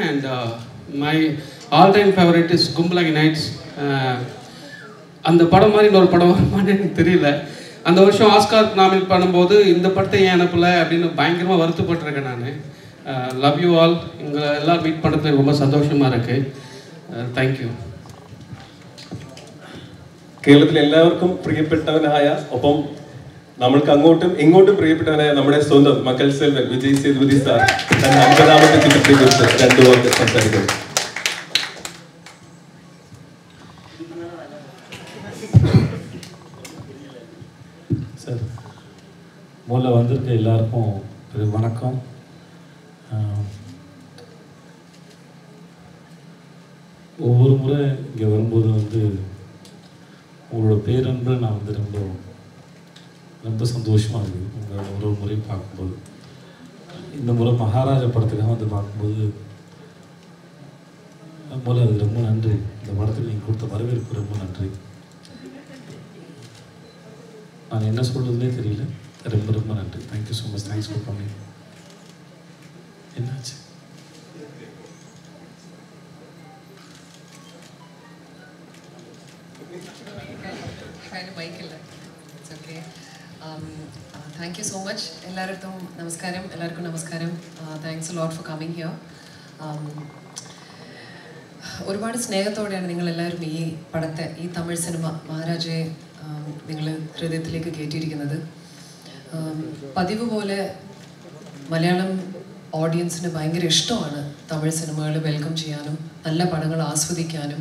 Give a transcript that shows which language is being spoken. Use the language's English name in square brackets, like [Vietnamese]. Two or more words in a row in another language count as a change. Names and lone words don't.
[English] And my all time favorite is Kumbalangi Nights. [Tamil] அந்த படம் மாதிரி இன்னொரு படம் வருமானு எனக்கு தெரியல. அந்த வருஷம் ஆஸ்கார் நாமினேட் பண்ணும்போது இந்த படத்தை ஏன் அனுப்பலை அப்படின்னு பயங்கரமாக வருத்தப்பட்டிருக்கேன் நான். [English] Love you all. [Tamil] உங்களை எல்லாம் மீட் பண்ணுறதுக்கு ரொம்ப சந்தோஷமாக இருக்குது. [English] Thank you. [Malayalam] കേരളത്തിലെ എല്ലാവർക്കും പ്രിയപ്പെട്ടവനായ, ഒപ്പം നമ്മൾക്ക് അങ്ങോട്ടും ഇങ്ങോട്ടും പ്രിയപ്പെട്ടവനായ നമ്മുടെ സ്വന്തം മക്കൾ സെൽവൻ വിജയ് സേതുപതി സാർ തന്റെ 50ാമത്തെ ചിത്രത്തെക്കുറിച്ച് രണ്ടു വാക്ക് സംസാരിക്കുന്നു. [Tamil] சார், முதல்ல வந்திருக்க எல்லாருக்கும் வணக்கம். ஒவ்வொரு முறை இங்கே வரும்போது வந்து உங்களோட பேரன்பு நான் வந்து ரொம்ப சந்தோஷமாக இருக்குது. உங்களோட ஒரு முறை பார்க்கும்போது, இந்த முறை மகாராஜா படத்துக்காக வந்து பார்க்கும்போது முதல்ல அது ரொம்ப நன்றி. இந்த படத்துக்கு நீங்கள் கொடுத்த வரவேற்பு ரொம்ப நன்றி. நான் என்ன சொல்கிறதுனே தெரியல. ரொம்ப ரொம்ப நன்றி. [English] Thank you so much. Thanks for coming. என்னாச்சு? Thank you so much. [Malayalam] എല്ലാവർക്കും നമസ്കാരം. [English] Thanks a lot for coming here. [Malayalam] ഒരുപാട് സ്നേഹത്തോടെയാണ് നിങ്ങളെല്ലാവരും ഈ പടത്തെ, ഈ തമിഴ് സിനിമ മഹാരാജയെ നിങ്ങൾ ഹൃദയത്തിലേക്ക് കയറ്റിയിരിക്കുന്നത്. പതിവ് പോലെ മലയാളം ഓഡിയൻസിന് ഭയങ്കര ഇഷ്ടമാണ് തമിഴ് സിനിമകൾ വെൽക്കം ചെയ്യാനും നല്ല പടങ്ങൾ ആസ്വദിക്കാനും.